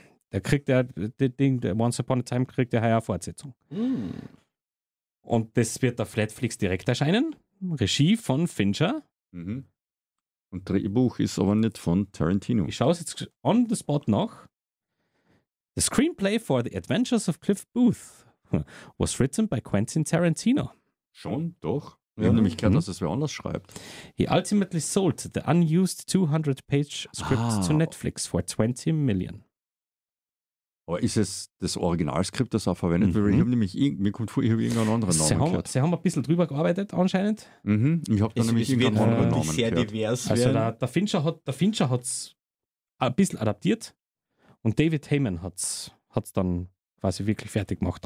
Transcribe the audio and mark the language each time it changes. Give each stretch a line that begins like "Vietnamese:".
German: Da kriegt er das Ding, Once Upon a Time kriegt er heuer Fortsetzung. Mhm. Und das wird auf Netflix direkt erscheinen. Regie von Fincher. Mhm. Und Drehbuch ist aber nicht von Tarantino. Ich schaue es jetzt
English: on the spot
German: nach.
English: The screenplay for The Adventures of Cliff Booth was written by Quentin Tarantino.
German: Schon, doch. Wir haben nämlich gehört, dass es wer anders schreibt.
English: He ultimately sold the unused 200-page script to Netflix for 20 million.
German: Aber ist es das Originalskript, das auch verwendet wird? Mir kommt vor, ich habe irgendeinen anderen Namen gehört. Sie haben ein bisschen drüber gearbeitet anscheinend. Mhm. Ich habe da nämlich irgendeinen anderen Namen gehört. Sehr divers. Also der Fincher hat es ein bisschen adaptiert und David Heyman hat es dann quasi wirklich fertig gemacht.